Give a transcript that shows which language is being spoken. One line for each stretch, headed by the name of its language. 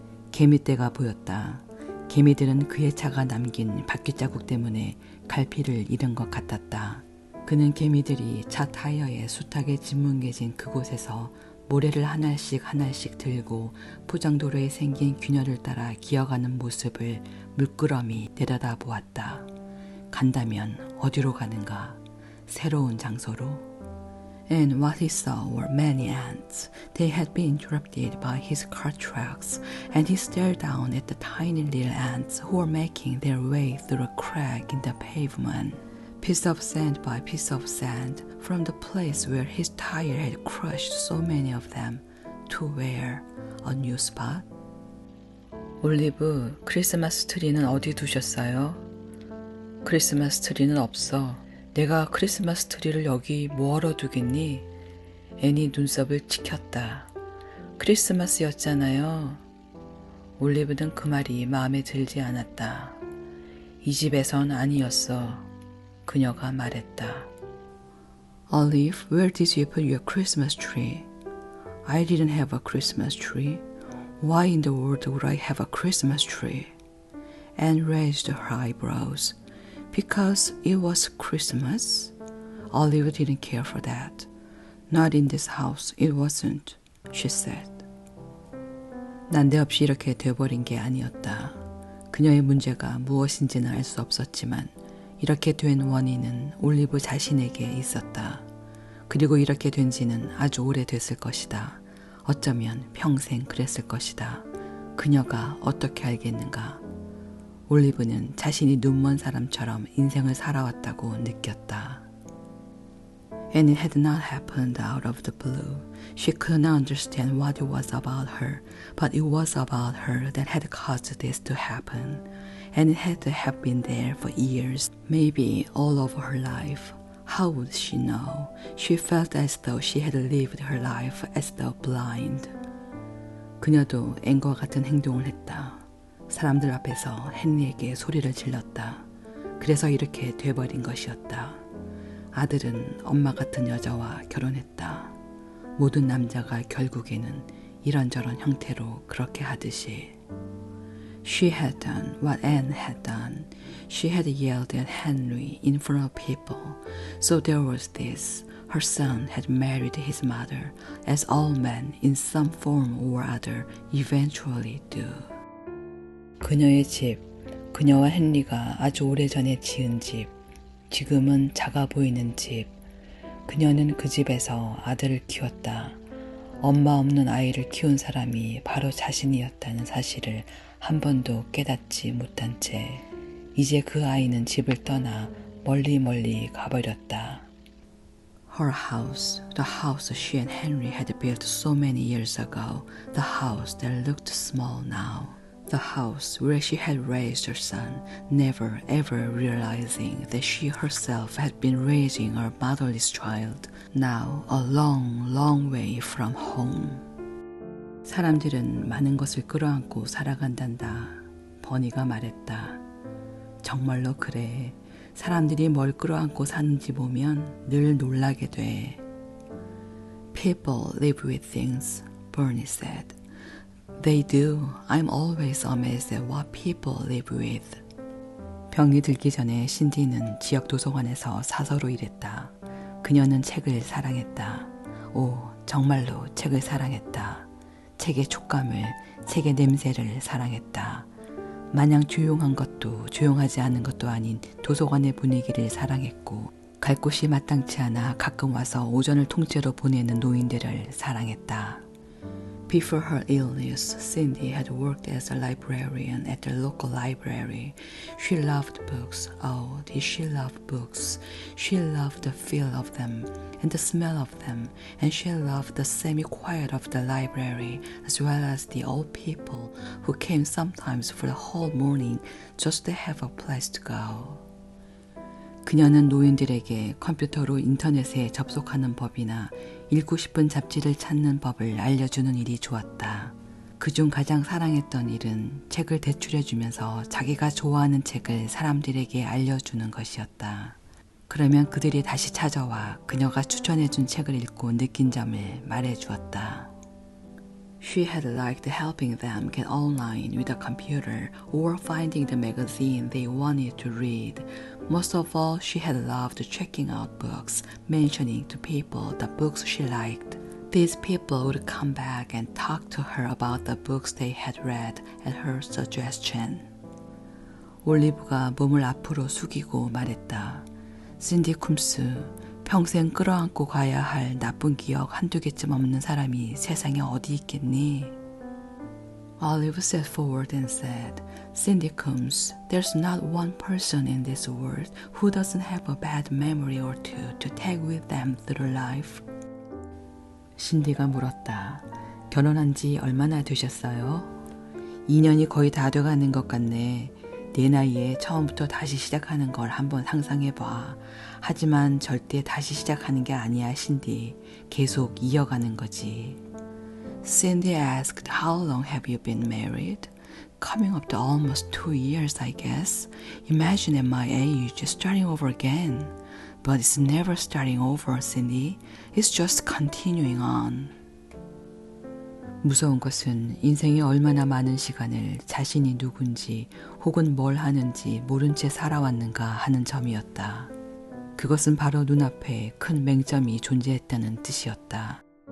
Korean: 개미떼가 보였다. 개미들은 그의 차가 남긴 바퀴자국 때문에 갈피를 잃은 것 같았다. 그는 개미들이 차 타이어에 숱하게 짓뭉개진 그곳에서 모래를 하나씩 들고 포장도로에 생긴 균열을 따라 기어가는 모습을 물끄러미 내려다보았다. 간다면 어디로 가는가? 새로운 장소로?
English: And what he saw were many ants. They had been interrupted by his cart tracks, and he stared down at the tiny little ants who were making their way through a crack in the pavement. Piece of sand by piece of sand, from the place where his tire had crushed so many of them, to where? A new spot?
Korean: 올리브, 크리스마스 트리는 어디 두셨어요? 크리스마스 트리는 없어. 내가 크리스마스 트리를 여기 뭐하러 두겠니? 애니 눈썹을 치켰다. 크리스마스였잖아요. 올리브는 그 말이 마음에 들지 않았다. 이 집에선 아니었어. 그녀가 말했다.
English: Olive, where did you put your Christmas tree? I didn't have a Christmas tree. Why in the world would I have a Christmas tree? Anne raised her eyebrows. Because it was Christmas? Olive didn't care for that. Not in this house, it wasn't, she said.
Korean: 난데없이 이렇게 돼버린 게 아니었다. 그녀의 문제가 무엇인지는 알 수 없었지만 이렇게 된 원인은 올리브 자신에게 있었다. 그리고 이렇게 된 지는 아주 오래됐을 것이다. 어쩌면 평생 그랬을 것이다. 그녀가 어떻게 알겠는가? 올리브는 자신이 눈먼 사람처럼 인생을 살아왔다고 느꼈다.
English: And it had not happened out of the blue. She could not understand what it was about her, but it was about her that had caused this to happen. And it had to have been there for years, maybe all of her life. How would she know? She felt as though she had lived her life as though blind.
Korean: 그녀도 앵과 같은 행동을 했다. 사람들 앞에서 헨리에게 소리를 질렀다. 그래서 이렇게 돼버린 것이었다. 아들은 엄마 같은 여자와 결혼했다. 모든 남자가 결국에는 이런저런 형태로 그렇게 하듯이.
English: She had done what Anne had done. She had yelled at Henry in front of people. So there was this. Her son had married his mother, as all men in some form or other eventually do.
Korean: 그녀의 집, 그녀와 헨리가 아주 오래전에 지은 집, 지금은 작아 보이는 집. 그녀는 그 집에서 아들을 키웠다. 엄마 없는 아이를 키운 사람이 바로 자신이었다는 사실을 한 번도 깨닫지 못한 채 이제 그 아이는 집을 떠나 멀리 가버렸다.
English: Her house, the house she and Henry had built so many years ago, the house that looked small now. The house where she had raised her son, never ever realizing that she herself had been raising her motherless child, now a long way from home.
Korean: 사람들은 많은 것을 끌어안고 살아간단다. 버니가 말했다. 정말로 그래. 사람들이 뭘 끌어안고 사는지 보면 늘 놀라게 돼.
English: People live with things, Bernie said. They do. I'm always amazed at what people live with.
Korean: 병이 들기 전에 신디는 지역 도서관에서 사서로 일했다. 그녀는 책을 사랑했다. 오, 정말로 책을 사랑했다. 책의 촉감을, 책의 냄새를 사랑했다. 마냥 조용한 것도 조용하지 않은 것도 아닌 도서관의 분위기를 사랑했고 갈 곳이 마땅치 않아 가끔 와서 오전을 통째로 보내는 노인들을 사랑했다.
English: Before her illness, Cindy had worked as a librarian at the local library. She loved books. Oh, did she love books? She loved the feel of them and the smell of them, and she loved the semi-quiet of the library as well as the old people who came sometimes for the whole morning just to have a place to go.
Korean: 그녀는 노인들에게 컴퓨터로 인터넷에 접속하는 법이나 읽고 싶은 잡지를 찾는 법을 알려주는 일이 좋았다. 그중 가장 사랑했던 일은 책을 대출해주면서 자기가 좋아하는 책을 사람들에게 알려주는 것이었다. 그러면 그들이 다시 찾아와 그녀가 추천해준 책을 읽고 느낀 점을 말해주었다.
English: She had liked helping them get online with a computer or finding the magazine they wanted to read. Most of all, she had loved checking out books, mentioning to people the books she liked. These people would come back and talk to her about the books they had read at her suggestion.
Korean: 올리브가 몸을 앞으로 숙이고 말했다. 신디 쿰스, 평생 끌어안고 가야 할 나쁜 기억 한두 개쯤 없는 사람이 세상에 어디 있겠니?
English: Olive sat forward and said, Cindy Coombs, there's not one person in this world who doesn't have a bad memory or two to take with them through life.
Korean: 신디가 물었다. 결혼한 지 얼마나 되셨어요? 2년이 거의 다 돼가는 것 같네. 내 나이에 처음부터 다시 시작하는 걸 한번 상상해봐. 하지만 절대 다시 시작하는 게 아니야, 신디. 계속 이어가는 거지.
English: Cindy asked, How long have you been married? Coming up to almost 2 years, I guess. Imagine at my age, starting over again. But it's never starting over, Cindy. It's just continuing on.
Korean: 무서운 것은 인생이 얼마나 많은 시간을 자신이 누군지 혹은 뭘 하는지 모른 채 살아왔는가 하는 점이었다. 그것은 바로 눈앞에 큰 맹점이 존재했다는 뜻이었다.